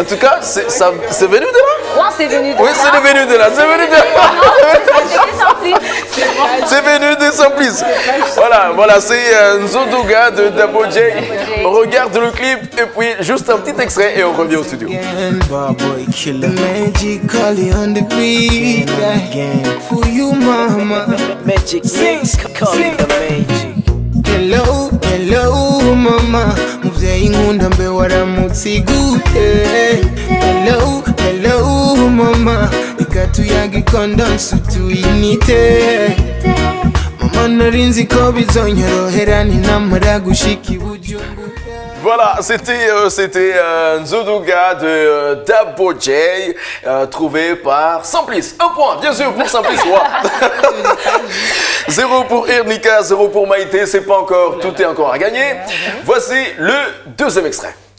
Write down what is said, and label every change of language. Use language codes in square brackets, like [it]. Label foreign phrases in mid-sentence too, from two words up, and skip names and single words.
[fr] En tout cas, c'est venu de là? Ouais, c'est venu de là. Oui, c'est venu de là. C'est venu de là. C'est venu de Simplice. Voilà, c'est Nzoduga de Dabo J. On regarde le clip et puis juste un petit extrait et on revient au studio. [en] For you, mama. Magic sings, call it the magic. Hello, mama. [rn] Muvyeyi nkunda mbe waramutse gute. [en] Hello, mama. [rn] Ikatuyaga ikondonse tuyinite. Mama narinzi ko bizonyorohera ninamara gushika ibujumbura. [fr] Voilà, c'était Nzoduga de Dabo J, trouvé par Simplice. Un point, bien sûr, pour Simplice. Wow. 0 pour Ernika, 0 pour Maïté. C'est pas encore, tout est encore à gagner. Voici le deuxième extrait.